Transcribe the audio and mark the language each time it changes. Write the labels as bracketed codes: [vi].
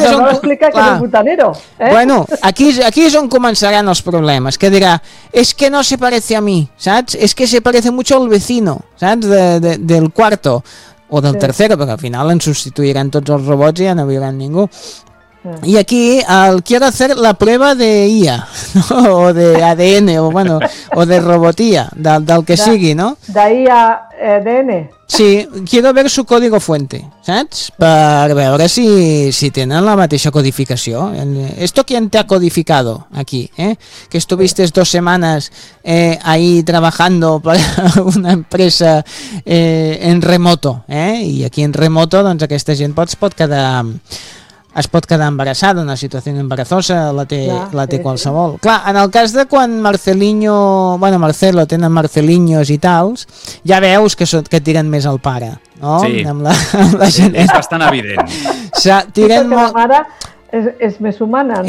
[ca] doncs on... explicar que és un botanero. Bueno, aquí és on començaran els problemes, que dirà, és que [es] no se parece a mi, [ca] saps? És que [es] se parece mucho al vecino, [ca] saps? [es] Del cuarto o del tercero, [ca] perquè al final ens substituiran tots els robots i ja no viuran ningú. [es] Y aquí al quiero hacer la prueba de IA, ¿no? [ca] O de ADN, o bueno, o de robotía, del que sigui, ¿no? De IA ADN. [es] Sí, quiero ver su código fuente, ¿saps? [ca] Per veure si tenen la mateixa codificació. [es] ¿Esto quién te ha codificado aquí, Que estuviste dos semanas ahí trabajando para una empresa en remoto, Y aquí en remoto, [ca] doncs aquesta gent pot quedar... es pot quedar embarassada, una situació embarassosa la té qualsevol. Clar, en el cas de quan Marcelinho, bueno, Marcelo, tenen Marcelinhos i tals, ja veus que tiren més al pare, no? Sí, amb la gent. És bastant evident. Tiren molt... La mare és més humana, no?